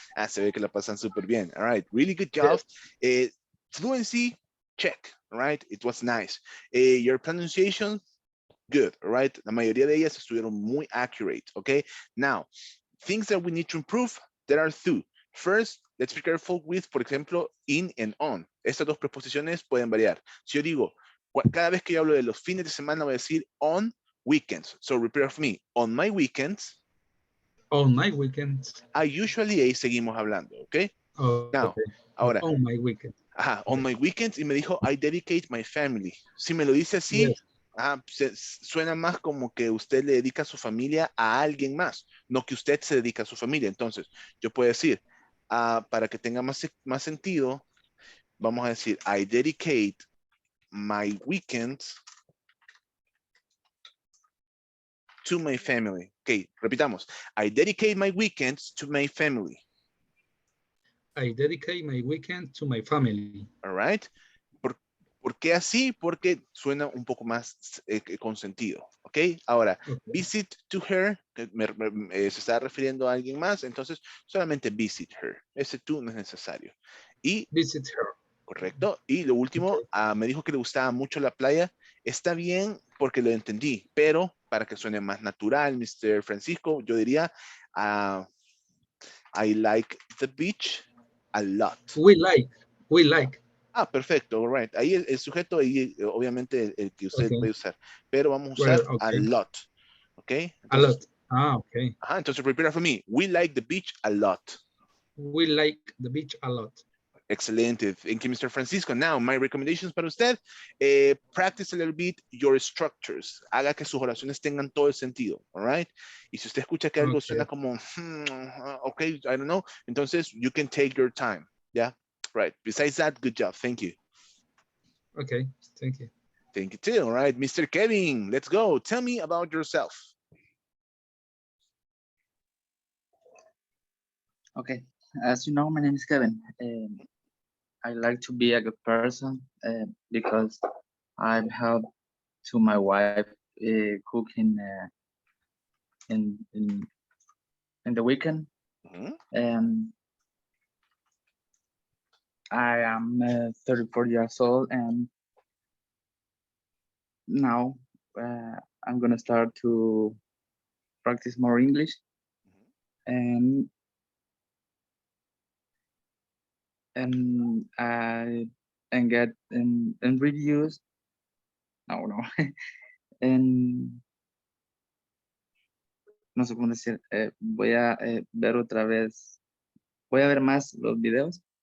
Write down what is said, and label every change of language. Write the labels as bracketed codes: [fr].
[es] Ah, se ve que la pasan súper bien. [en] All right, really good Yes. job. Fluency, check. All right, it was nice. Your pronunciation, good. All right, [es] la mayoría de ellas estuvieron muy accurate. [en] Okay, now, things that we need to improve, there are two. First, let's be careful with, [es] por ejemplo, [en] in and on. [es] Estas dos preposiciones pueden variar. Si yo digo, cada vez que yo hablo de los fines de semana, voy a decir [en] on weekends. So repeat after me. On my weekends, On my weekends. I usually, [es] ahí seguimos hablando, ¿ok? [en] Okay. [es] Now, ahora, [en] On my weekend. ajá, on my weekends, [es] y me dijo, [en] I dedicate my family. [es] Si me lo dice así, [en] Yes. [es] suena más como que usted le dedica a su familia a alguien más, no que usted se dedica a su familia. Entonces, yo puedo decir, para que tenga más sentido, vamos a decir, [en] I dedicate my weekends to my family. [es] Ok, repitamos. [en] I dedicate my weekends to my family. I dedicate my weekend to my family. All right. [es] ¿Por qué así? Porque suena un poco más con sentido. Ok. Ahora, [en] Okay. visit to her, [es] que se está refiriendo a alguien más, entonces solamente [en] visit her. [es] Ese to no es necesario. Y, [en] Visit her. [es] Correcto. Y lo último, [en] Okay. [es] me dijo que le gustaba mucho la playa. Está bien porque lo entendí, pero para que suene más natural, Mr. [en] Francisco, [es] yo diría, [en] ah, I like the beach a lot. We like. We like. [es] Ah, perfecto, [en] all right. [es] Ahí el sujeto, ahí obviamente el que usted [en] Okay. [es] puede usar, pero vamos a [en] Well, [es] usar a [en] okay. lot, ¿ok? A lot. [es] Entonces, [en] Ah, okay. [es] entonces [en] repeat after me. We like the beach a lot. We like the beach a lot. Excelente. Thank you, Mr. Francisco. Now, my recommendations [es] para usted, [en] practice a little bit your structures. Haga que sus oraciones tengan todo el sentido, all right? Y si usted escucha que algo suena Okay. como, okay, I don't know, entonces you can take your time, yeah? Right. Besides that, good job. Thank you. Okay. Thank you. Thank you too, all right? Mr. Kevin, let's go. Tell me about yourself. Okay, as you know, my name is Kevin. I like to be a good person because I've helped to my wife cooking in, in in the weekend, Mhm. and I am 34 years old, and now I'm gonna start to practice more English and I and get and reviews. [es] No, en no sé cómo decir, voy a ver otra vez, voy a ver más los videos